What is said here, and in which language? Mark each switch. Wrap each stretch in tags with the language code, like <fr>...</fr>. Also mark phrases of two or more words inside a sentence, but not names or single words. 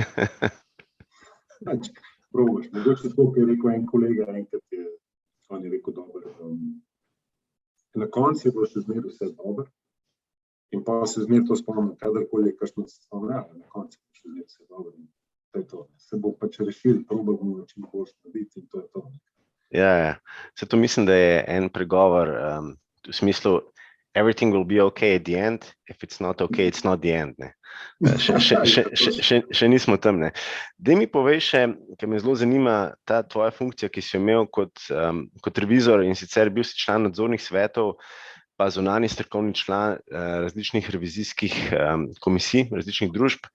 <sl>Pač probaš, mogoče tako, ki je rekel en kolega, enkrat on je rekel dobro, na koncu je bilo še zmeraj vse dobro in pa se zmeraj to spomnim, kadarkoli je kakšno stvar, na koncu je še zmeraj vse dobro. To je to. Se bo pač rešil, probal bomo čim boljš narediti in to je to. Ja. Se to mislim, da je en pregovor v smislu</sl> <en>everything will be okay at the end, if it's not okay, it's not the end,</en> <sl>ne. Še nismo tam, ne. Daj mi povej še, ker me zelo zanima ta tvoja funkcija, ki si jo imel kot revizor, in sicer bil si član nadzornih svetov, pa zunanji strokovni član različnih revizijskih komisij, različnih družb.</sl>